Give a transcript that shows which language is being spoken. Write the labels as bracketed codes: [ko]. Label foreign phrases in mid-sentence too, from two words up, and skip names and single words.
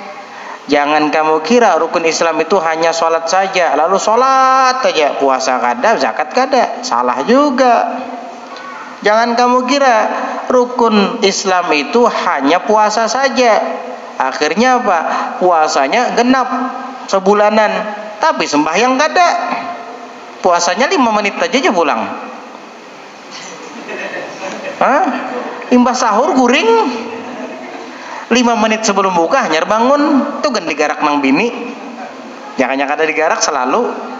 [id] Jangan kamu kira rukun Islam itu hanya sholat saja, lalu sholat aja, puasa kada, zakat kada, salah juga. Jangan kamu kira rukun Islam itu hanya puasa saja, akhirnya apa? Puasanya genap sebulanan, tapi sembahyang kada, puasanya 5 menit aja pulang. [bjn] Imbas sahur guring 5 menit sebelum buka hanyar bangun tuh gan digarak nang bini, jangan kada digarak selalu.